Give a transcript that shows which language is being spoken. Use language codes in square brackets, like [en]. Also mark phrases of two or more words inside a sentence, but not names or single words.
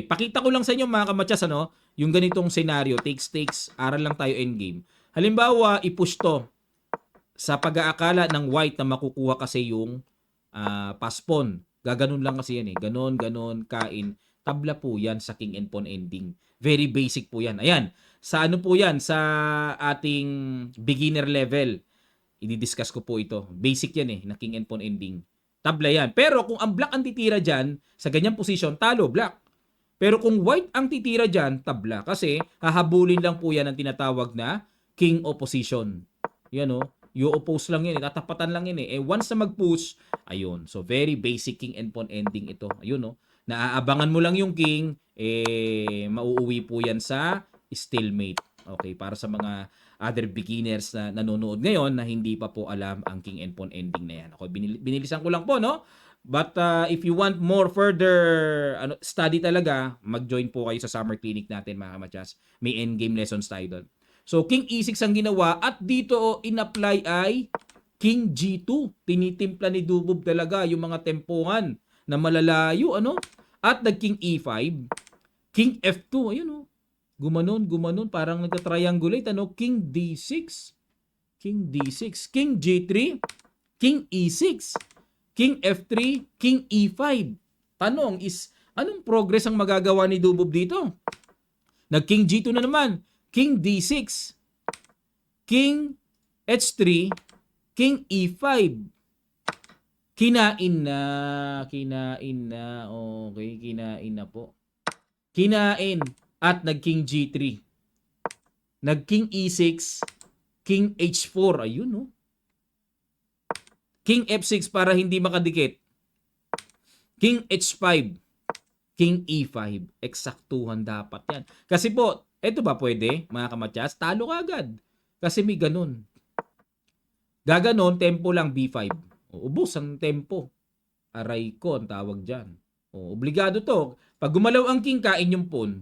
[tl] Pakita ko lang sa inyo, mga kamatyas, yung ganitong scenario. Takes, aral lang tayo endgame. Halimbawa, i-push to sa pag-aakala ng white na makukuha kasi yung pass pawn. Gaganon lang kasi yan eh. Ganon, kain. Tabla po yan sa [en] king and pawn ending. Very basic [tl] po yan. Ayan. Sa po yan? Sa ating beginner level. I-discuss ko po ito. Basic yan eh, na [en] king and pawn ending. [tl] Tabla yan. Pero kung ang black ang titira dyan, sa ganyang posisyon, talo, black. Pero kung white ang titira dyan, tabla. Kasi hahabulin lang po yan ang tinatawag na [en] king opposition. [tl] Yan [en] you oppose [tl] lang yan. Tatapatan lang yan eh. Once na mag-push, ayun. So, [en] very basic king and pawn ending [tl] ito. Ayun naaabangan mo lang yung king, mauuwi po yan sa stalemate. Okay, para sa mga [en] other beginners [tl] na nanonood ngayon na hindi pa po alam ang [en] king and pawn ending [tl] na yan. Okay, binilisan ko lang po, [en] But if you want more further study [tl] talaga, mag-join po kayo sa [en] summer clinic [tl] natin, mga kamatyas. May [en] endgame lessons [tl] tayo doon. So, king E6 ang ginawa at dito in-apply ay King G2. Tinitimpla ni Dubob talaga yung mga tempuhan na malalayo, ano? At nag-King E5. King F2, ayun oh. Gumanon, parang nagka-triangulate, ano? King D6. King D6. King G3. King E6. King F3. King E5. Tanong is, anong progress ang magagawa ni Dubob dito? Nag-King G2 na naman. King D6. King H3. King E5. Kinain na. Okay, kinain na po. Kinain at nag-King G3. Nag-King E6. King H4. Ayun, no? King F6 para hindi makadikit. King H5. King E5. Eksaktuhan dapat yan. Kasi po, eto ba pwede, mga kamatyas? Talo ka agad. Kasi may ganun. Gaganon, tempo lang B5. Ubos ang tempo. Aray ko, ang tawag dyan. Obligado to. Pag gumalaw ang king, kain yung pawn.